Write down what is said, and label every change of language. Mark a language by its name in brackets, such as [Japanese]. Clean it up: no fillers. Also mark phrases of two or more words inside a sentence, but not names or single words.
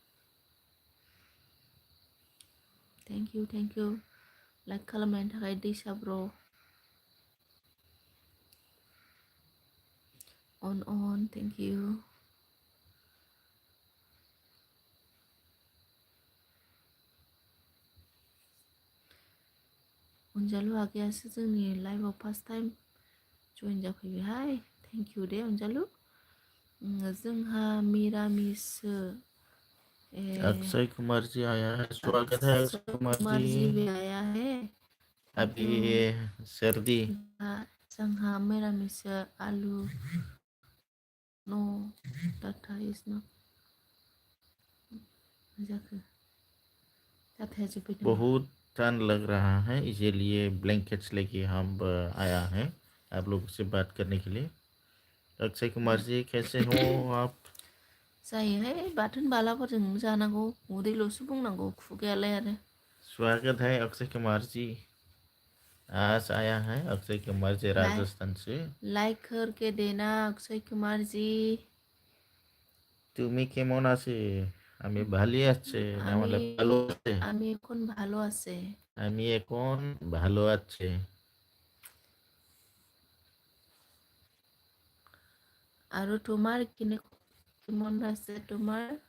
[English] thank you [Bodo] लाइक खालामनायनि थाखाय दैसा ब्र अन थेंक इउ अनजालु आगैयासो जोंनि लाइफआव [English] first time [Bodo] जइन जाफैबायहाय [English] thank you [Bodo] दे अनजालु जोंहा मिरामिससो [Hindi] अक्षय कुमार जी आया है स्वागत है अक्षय कुमार जी भी आया है अभी सर्दी [Bodo] जोंहा मिरामिससो आलु [English] no data is not [Bodo] जाखो डाटाया जोब्बाय नामा [Hindi] बहुत ठंड लग रहा है इसीलिए ब्लैंकेट्स लेके हम आया है आप लोगों से बात करने के लिए अक्षय कुमार जी कैसे हो आप [Bodo] जायोहाय बाथोन बालाफोरजों जानांगौ उदैल'सो बुंनांगौ खुगायालाय आरो [Hindi] स्वागत है अक्षय कुमार जी आज आया है अक्षय कुमार जी राजस्थान से लाइक करके देना अक्षय कुमार जी [Bangla] তুমি কেমন আছে আমি ভালো আছি না মানে ভালো আছে আমি এখন ভালো আছি আমি এখন ভালো আছি আৰু তোমার কেমন আছে তোমার